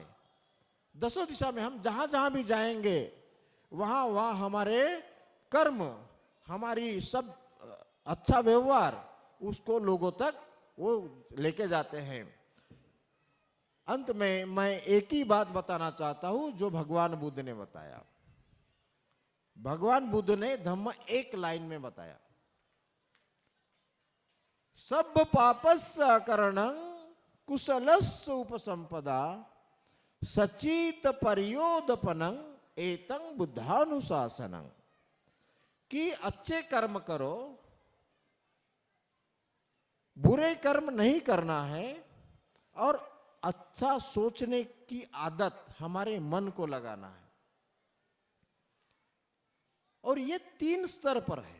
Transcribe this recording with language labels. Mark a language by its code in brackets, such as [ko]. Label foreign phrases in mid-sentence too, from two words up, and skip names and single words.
[hi] दसों दिशा में हम जहां जहां भी जाएंगे वहां वहां हमारे कर्म, हमारी सब अच्छा व्यवहार उसको लोगों तक वो लेके जाते हैं। अंत में मैं एक ही बात बताना चाहता हूं जो भगवान बुद्ध ने बताया। भगवान बुद्ध ने धम्म एक लाइन में बताया, [pi] सब पापस्य करणं कुशलस्य उपसंपदा सचित पर्योदपनं एतं बुद्धानुशासनं। [hi] कि अच्छे कर्म करो, बुरे कर्म नहीं करना है, और अच्छा सोचने की आदत हमारे मन को लगाना है। और ये 3 स्तर पर है।